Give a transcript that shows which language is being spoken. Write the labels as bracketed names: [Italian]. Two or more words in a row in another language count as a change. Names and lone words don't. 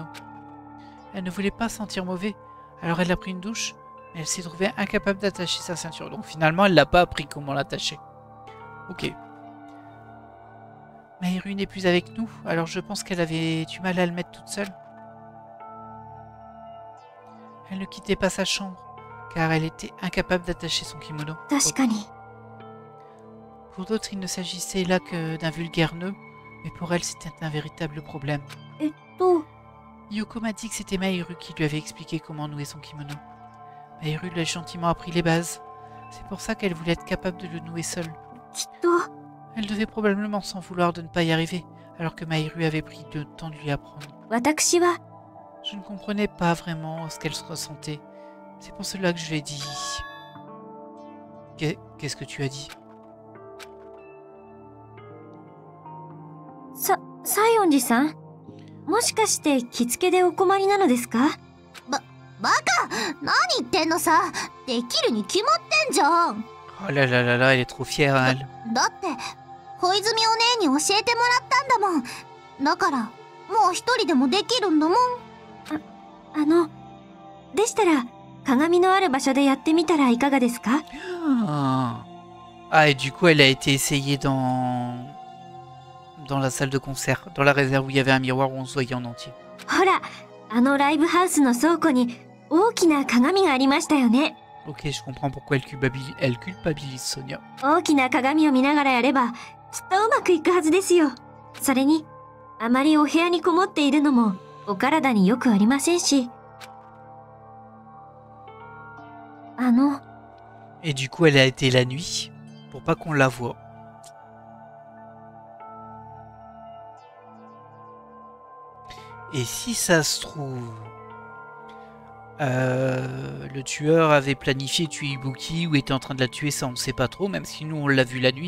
[French] Elle ne voulait pas sentir mauvais, alors elle a pris une douche, mais elle s'est trouvée incapable d'attacher sa ceinture. Donc finalement, elle n'a pas appris comment l'attacher. Ok. Mahiru n'est plus avec nous, alors je pense qu'elle avait du mal à le mettre toute seule. Elle ne quittait pas sa chambre, car elle était incapable d'attacher son kimono. [Japanese] 確かに。 [French] Pour d'autres, il ne s'agissait là que d'un vulgaire nœud, mais pour elle, c'était un véritable problème. [Japanese] えっと、 [French] Yoko m'a dit que c'était Mahiru qui lui avait expliqué comment nouer son kimono. Mahiru lui a gentiment appris les bases. C'est pour ça qu'elle voulait être capable de le nouer seule. [Japanese] きっと、 [French] Elle devait probablement s'en vouloir de ne pas y arriver, alors que Mahiru avait pris le temps de lui apprendre. [Japanese] 私は、 [French] Je ne comprenais pas vraiment ce qu'elle se ressentait. C'est pour cela que je l'ai dit. Qu'est-ce que tu as dit? [Japanese] 西園寺さん、もしかして着付けでお困りなのですか？バカ！何言ってんのさ。できるに決まってんじゃん。 [French] Oh là là là là, elle est trop fière, elle. [Japanese] だって小泉お姉に教えてもらったんだもん。だからもう一人でもできるんだもん。あの、でしたら鏡のある場所でやってみたらいかがですか？ [French] Ah, et du coup, elle a été essayée dans la salle de concert, dans la réserve où il y avait un miroir où on se voyait en entier. [Japanese] ほら、あのライブハウスの倉庫に大きな鏡がありましたよね。 [French] Ok, je comprends pourquoi elle culpabilise Sonia. [Japanese] 大きな鏡を見ながらやれば、きっとうまくいくはずですよ。それに、あまりお部屋にこもっているのもお体によくありませんし。 [French] Et du coup, elle a été la nuit, pour pas qu'on la voie. Et si ça se trouve, le tueur avait planifié de tuer Ibuki ou était en train de la tuer, ça on ne sait pas trop, même si nous on l'a vu la nuit.